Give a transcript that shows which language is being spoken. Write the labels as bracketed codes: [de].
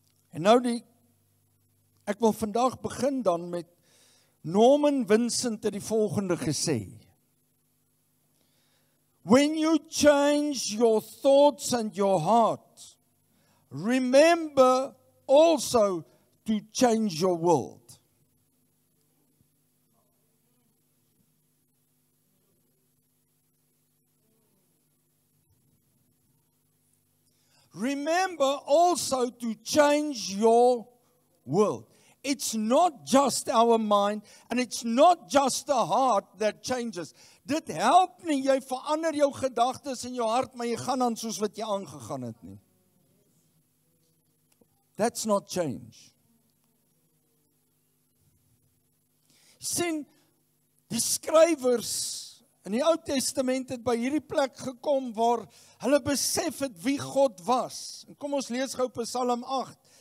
[af] En nou ek wil vandag begin dan met Norman Vincent het die volgende gesê. [en] When you change your thoughts and your heart, remember also to change your world. Remember also to change your world. It's not just our mind and it's not just the heart that changes. [af] Dit help nie, jy verander jou gedagtes en jou hart, maar jy gaan aan soos wat jy aangegaan het nie. [en] That's not change. [af] Sien, die skrywers in die Ou Testament het by hierdie plek gekom waar hulle besef het wie God was. En kom ons lees gou Psalm 8.